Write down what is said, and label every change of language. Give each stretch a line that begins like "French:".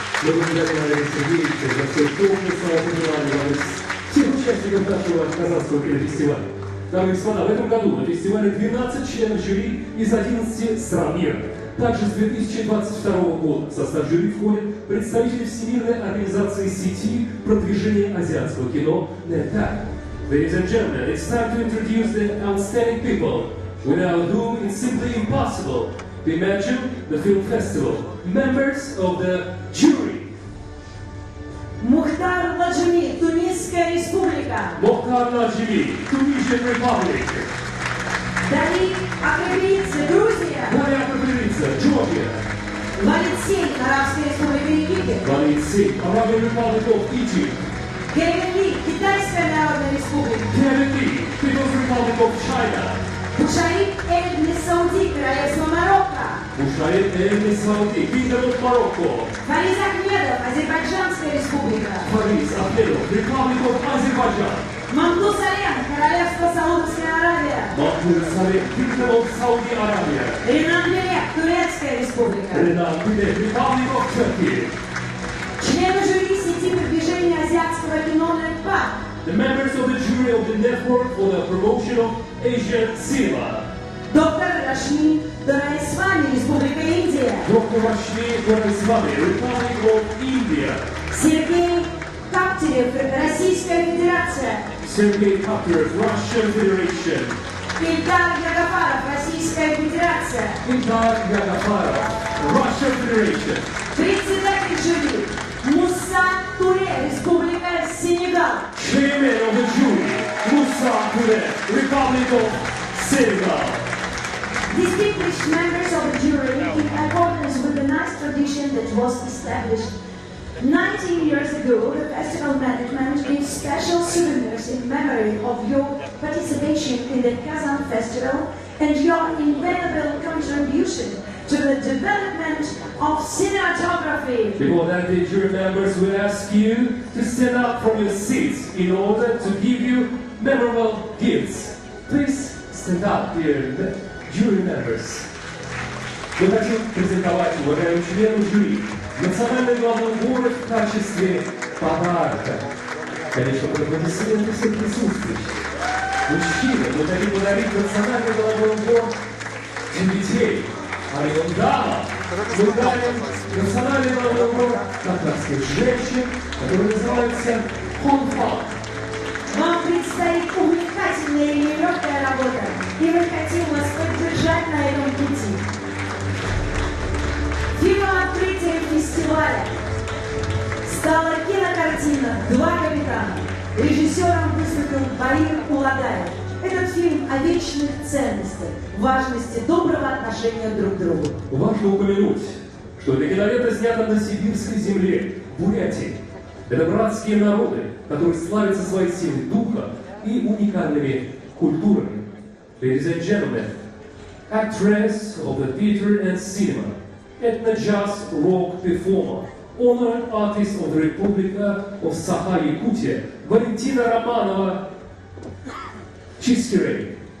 Russian: Мы благодарим Андрея Сергеевича за все творчество, понимание всех участников нашего Казанского кинофестиваля. Дамы и господа, в этом году на фестивале 12 членов жюри из 11 стран мира. Также с 2022 года в состав жюри входят представители Всемирной организации сети продвижения азиатского кино NETAC.
English: Ladies and gentlemen, it's time to introduce the outstanding people, without whom it's simply impossible to imagine the film festival. Members of the jury.
Russian: Мухтар Ладжими, Тунисская республика.
English: Мухтар Ладжими, Tunisian Republic.
Russian: Дарик Акрабица, Грузия.
English: Дарья Акрабица, Georgia.
Russian: Валид Синь, Арабская республика Египет.
English: Валид Синь, Arabian Republic of Egypt.
Russian: Кевин Ли, Китайская народная республика.
English: Kevin Lee, People's Republic of China.
Russian: Бушаид Эльбни Сауди, Королевство Марокко.
English: Бушаид Эль Сауди, Kingdom of Morocco.
Russian: Фариз Ахмедов, Азербайджанская республика.
English: Фариз Ахмедов, Republic of Azerbaijan.
Russian: Мамду Салем, Королевство Саудовская Аравия.
English: Mahmoud Saleh, Kingdom of Saudi Arabia.
Russian: Ренат Белек, Турецкая республика.
English: Renan Bilek, Republic of Turkey.
Russian: Члены жюри сети продвижения азиатского кино NETAC.
English: The members of the jury of the Network for the Promotion of Asian Cinema.
Russian: Доктор Рашми Дораисвами, Республика Индия.
English: Dr. Rashmi Duraiswamy, Republic of India.
Russian: Сергей Каптерев, Российская Федерация.
English: Sergei Kaptev, Russian Federation.
Russian: Ильдар Ягафаров, Российская Федерация.
English: Ilgar Yagafarov, Russian Federation.
Russian: Председатель жюри Муса Туре, Республика Сенегал.
English: Chairman of the jury, Moussa Touré, Republic of Senegal. Distinguished members of the jury, in accordance with the nice tradition that was established 19 years ago, the festival management gives special souvenirs in memory of your participation in the Kazan Festival and your invaluable contribution to the development of cinematography. Before that, the jury members will ask you to stand up from your seats in order to give you memorable gifts. Please stand up, dear jury members.
Russian: Мы хотим презентовать уважаемым членам жюри национальный главный город в качестве подарка. Конечно, под аплодисменты всех присутствующих. Мужчины, мы хотим подарить национальный головной убор детей. А дамам мы дарим национальный головной убор татарских женщин, который называется хонфа. Вам предстоит увлекательная и нелегкая работа, и мы хотим вас поддержать на этом пути. Фильмом открытия фестиваля стала кинокартина «Два капитана». Режиссером выступил Борис Уладаев. Этот фильм о вечных ценностях, важности доброго отношения друг к другу. Важно упомянуть, что эта кинолента снята на сибирской земле, Бурятии. Это братские народы, которые славятся своей силой духа и уникальными культурами.
English: Ladies and gentlemen, actress of the theater and cinema, ethno-jazz rock performer, honored artist of the Republika of Sakha-Yakutia, Valentina Romanova Chiskirey.